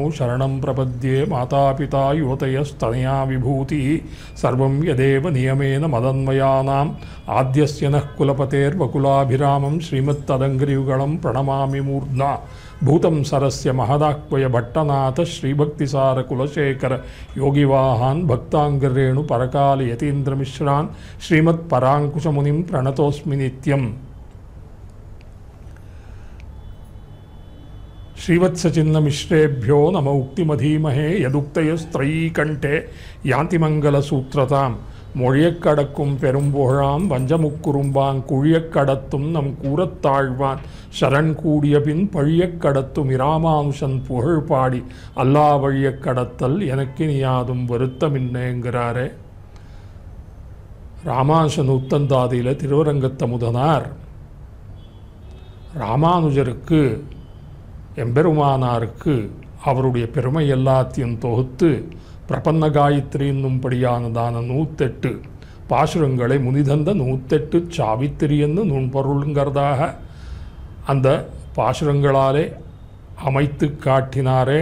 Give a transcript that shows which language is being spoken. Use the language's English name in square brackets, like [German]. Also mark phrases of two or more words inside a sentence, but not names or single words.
[Sanskrit] शरणं प्रपद्ये मातापिता युवतयस्तनया विभूतिः सर्वं यदेव नियमेन मदन्मयानाम् आद्यस्य नः कुलपतेर्वकुलाभिरामं श्रीमत्तदङ्घ्रियुगलं प्रणमामि मूर्ध्ना भूतं सरस्य महदाह्वय भट्टनाथ श्रीभक्तिसारकुलशेखर योगिवाहान् भक्ताङ्गरेणु परकाल यतीन्द्रमिश्रान् श्रीमत्पराङ्कुशमुनिं प्रणतोऽस्मि नित्यम्। श्रीवत्सचिह्नमिश्रेभ्यो नम उक्तिमधीमहे यदुक्तयस्त्रयी कण्ठे यान्ति मङ्गलसूत्रताम् [Tamil] மொழியக்கடக்கும் பெரும்புகழாம் வஞ்சமுக்குறும்பாங் குழியக்கடத்தும் நம் கூறத்தாழ்வான் சரண் கூடிய பின் பழியக்கடத்தும் இராமானுஷன் புகழ் பாடி அல்லா வழியக்கடத்தல் எனக்கு நீயாதும் வருத்தமின்னேங்கிறாரே. ராமானுஷன் உத்தந்தாதியில் திருவரங்கத்தமுதனார் ராமானுஜருக்கு எம்பெருமானாருக்கு அவருடைய பெருமை எல்லாத்தையும் தொகுத்து பிரபன்ன காயத்ரி என்னும்படியானதான 108 பாசுரங்களை முனிதந்த 108 சாவித்திரி என்று நுண்பொருளுங்கிறதாக அந்த பாசுரங்களாலே அமைத்து காட்டினாரே.